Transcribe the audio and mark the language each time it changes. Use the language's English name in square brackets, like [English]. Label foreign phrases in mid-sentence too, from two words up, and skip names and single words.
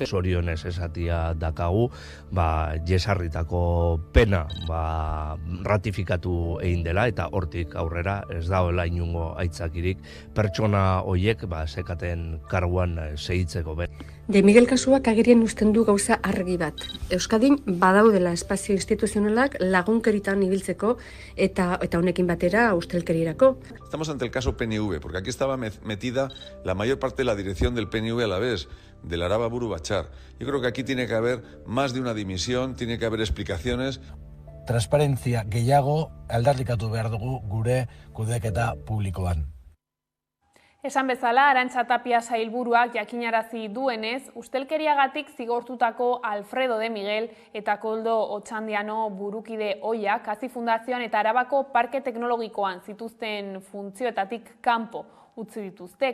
[Basque] Zorionez esatia dakagu, jesarritako pena ratifikatu egin dela eta hortik aurrera ez dagoela inungo aitzakirik pertsona horiek sekaten karguan segitzeko. De Miguel kasuak agerian uzten du gauza argi bat. Euskadin badaudela espazio instituzionalak lagunkeritan ibiltzeko eta honekin batera ustelkerirako. [Spanish] Estamos ante el caso PNV, porque aquí estaba metida la mayor parte de la dirección del PNV a la vez, del Araba Buru Batzar. Yo creo que aquí tiene que haber más de una dimisión, tiene que haber explicaciones. [Basque] Transparentzia gehiago aldarrikatu behar dugu gure kudeaketa publikoan. Esan bezala, Arantxa Tapia sailburuak jakinarazi duenez, ustelkeriagatik zigortutako Alfredo De Miguel eta Koldo Otxandiano burukide ohiak Hazi Fundazioan eta Arabako Parke Teknologikoan zituzten funtzioetatik kanpo utzi dituzte.